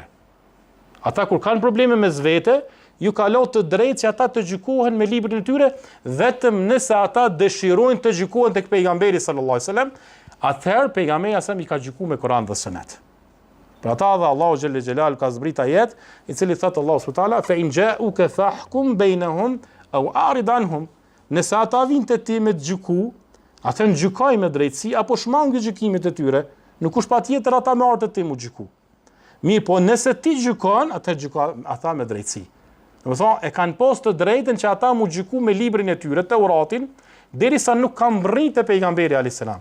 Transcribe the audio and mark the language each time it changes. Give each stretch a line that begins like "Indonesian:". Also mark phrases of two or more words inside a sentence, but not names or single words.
Albanian: Ata kur kanë probleme mes vete, ju ka lënë të drejtë që ata të gjykohen me librin e tyre, vetëm nëse ata dëshirojnë të gjykohen tek pejgamberi
Arabic: صلى الله عليه وسلم,
Albanian: atëherë pejgamberi asam i ka gjykuar me Kur'an dhe Sunet. Për ata dhe Allahu
Arabic: جل جلاله
Albanian: ka zbrit ajet, i cili thotë Allahu
Arabic: سبحانه وتعالى: "فإن جاءوك فاحكم بينهم أو أعرض عنهم."
Albanian: Nëse ata vinë te ti me të gjyku, atë në gjykoj me drejtësi, apo shmangi gjykimit e tyre, nuk është patjetër ata me ardhë të ti mu gjyku. Mirë, po nëse ti gjykon, atë gjykoj ata me drejtësi. Do të thonë, e kanë pas të drejtën që ata mu gjyku me librin e tyre, Teuratin, derisa nuk kanë rritë pejgamberi
Arabic: عليه السلام.